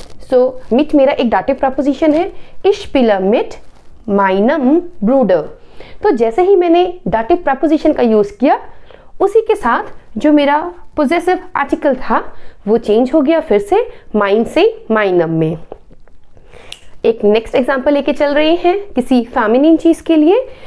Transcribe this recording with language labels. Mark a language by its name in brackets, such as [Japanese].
[Hindi] सो mit मेरा एक dative preposition है। [German] Ich spiele mit meinem Bruder। [Hindi] तो जैसे ही मैंने डाटिव प्रपोजिशन का यूज किया, उसी के साथ जो मेरा पोजेसिव आर्टिकल था वो चेंज हो गया फिर से माइन से meinem में। एक नेक्स्ट एग्जांपल लेके चल रहे हैं किसी फेमिनिन चीज के लिए।